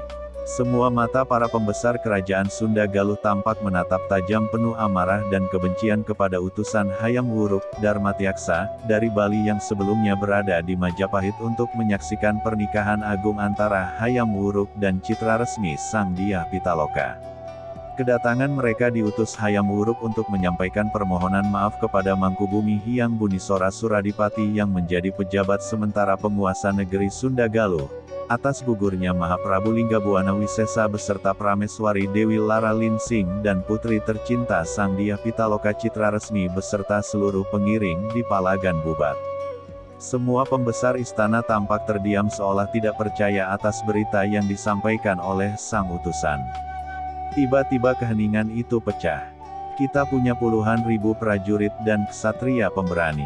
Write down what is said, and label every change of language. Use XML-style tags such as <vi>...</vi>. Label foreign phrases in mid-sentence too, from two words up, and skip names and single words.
<id>Semua mata para pembesar kerajaan Sunda Galuh tampak menatap tajam penuh amarah dan kebencian kepada utusan Hayam Wuruk, Darmatiaksa, dari Bali yang sebelumnya berada di Majapahit untuk menyaksikan pernikahan agung antara Hayam Wuruk dan Citraresmi Sang Dyah Pitaloka. Kedatangan mereka diutus Hayam Wuruk untuk menyampaikan permohonan maaf kepada Mangkubumi Hyang Bunisora Suradipati yang menjadi pejabat sementara penguasa negeri Sunda Galuh, atas gugurnya Mahaprabu Linggabuana Wisesa beserta Prameswari Dewi Lara Linsing dan putri tercinta Sang Dyah Pitaloka Citraresmi beserta seluruh pengiring di Palagan Bubat. Semua pembesar istana tampak terdiam seolah tidak percaya atas berita yang disampaikan oleh sang utusan. Tiba-tiba keheningan itu pecah. Kita punya puluhan ribu prajurit dan ksatria pemberani.</id>